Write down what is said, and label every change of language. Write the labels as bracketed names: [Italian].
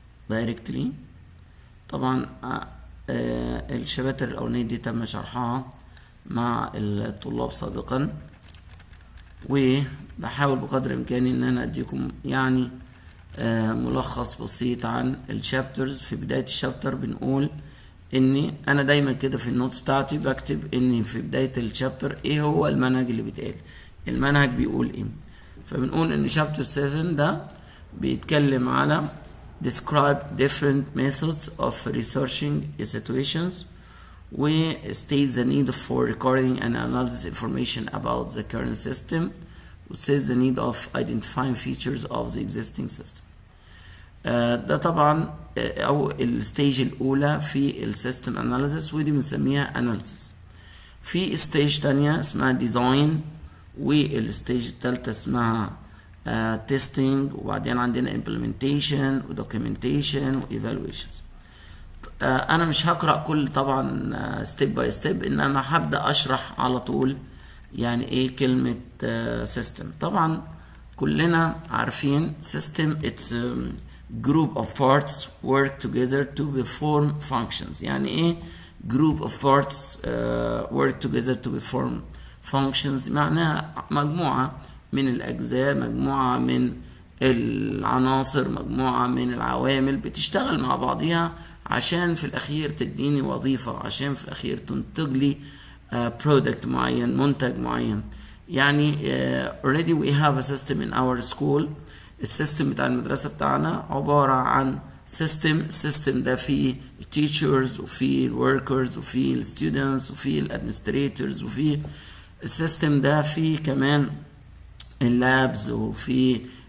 [Arabic] دايركتلي طبعا الشباتر الاولانيه دي تم شرحها مع الطلاب سابقا، وبحاول بقدر امكاني ان انا اديكم يعني ملخص بسيط عن الشابترز. في بداية الشابتر بنقول اني انا دايما كده في النوتس بتاعتي بكتب اني في بداية الشابتر ايه هو المنهج اللي بيتقال، المنهج بيقول ايه. فبنقول ان شابتر 7 ده بيتكلم على [English] describe different methods of researching situations we state the need for recording and analysis information about the current system, which says the need of identifying features of the existing system. [Arabic] ده طبعا او الستيج الاولى في السيستم اناليسيس، ودي بنسميها اناليسيس. في ستيج تانية اسمها ديزاين، والستيج التالتة اسمها تيستينج، وبعدين عندنا implementation ودوكيومنتيشن وايفالويشنز. انا مش هقرأ كل طبعا ستيب باي ستيب، انما هبدأ اشرح على طول يعني ايه كلمة سيستم. طبعا كلنا عارفين سيستم [English] it's a group of parts work together to perform functions. [Arabic] يعني ايه [English] group of parts work together to perform functions؟ [Arabic] معناها مجموعة من الاجزاء، مجموعة من العناصر، مجموعة من العوامل بتشتغل مع بعضها عشان في الاخير تديني وظيفة، عشان في الاخير تنتج لي product معين، منتج معين. [English] يعني already we have a system in our school. [Arabic] السيستم بتاع المدرسة بتاعنا عبارة عن السيستم ده فيه teachers وفيه workers وفيه students وفيه administrators، وفيه السيستم ده فيه كمان اللابز وفيه